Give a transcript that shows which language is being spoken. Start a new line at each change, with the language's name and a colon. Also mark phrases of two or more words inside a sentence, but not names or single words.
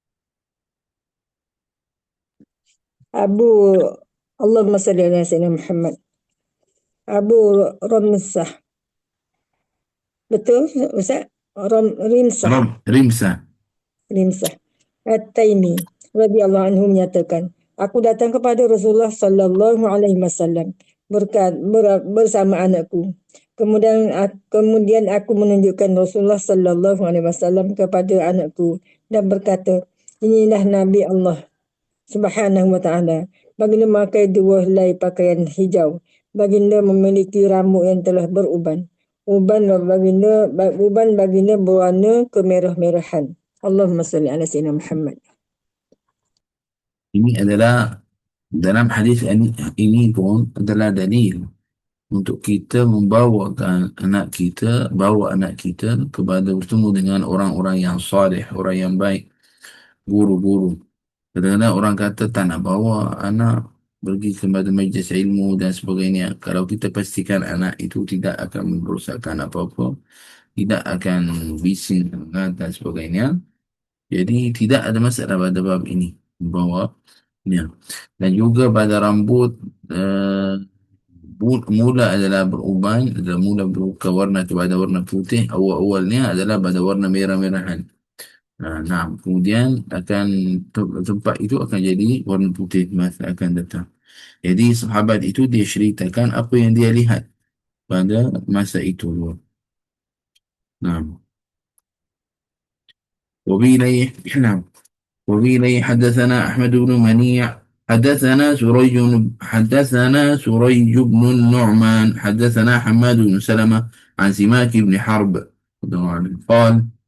Arabic: أبو اللهم صل على سيدنا محمد.
Malay: Abu Ramsah. Betul Ustaz? Rimsah. Rimsah. Rimsah. At-Taimi
Arabic: رضي الله عنه
Malay: menyatakan, aku datang kepada Rasulullah
Arabic: صلى الله عليه وسلم
Malay: bersama anakku. Kemudian aku menunjukkan Rasulullah
Arabic: صلى الله عليه وسلم
Malay: kepada anakku dan berkata, inilah Nabi Allah
Arabic: سبحانه وتعالى.
Malay: Baginda memakai 2 helai pakaian hijau. Baginda memiliki rambut yang telah beruban. Uban baginda berwarna kemerah-merahan.
Arabic: اللهم صل على سيدنا محمد.
Malay: Ini adalah dalam hadis ini pun adalah dalil untuk kita membawakan bawa anak kita kepada bertemu dengan orang-orang yang salih, orang yang baik, guru-guru. Kadang-kadang orang kata tak nak bawa anak pergi kepada majlis ilmu dan sebagainya. Kalau kita pastikan anak itu tidak akan merosakkan apa-apa, tidak akan bising dan sebagainya, jadi tidak ada masalah pada bab ini bawa ya. Dan juga pada rambut mula adalah beruban, adalah mula berubah warna kepada warna putih, awal-awalnya adalah pada warna merah-merahan. Nah, kemudian akan tempat itu akan jadi warna putih masa akan datang. Jadi sahabat itu dia ceritakan apa yang dia lihat pada masa itu. Nah,
Arabic: نعم وبه حدثنا أحمد بن منيع حدثنا سريج بن النعمان حدثنا حماد بن سلمة عن سماك بن حرب قال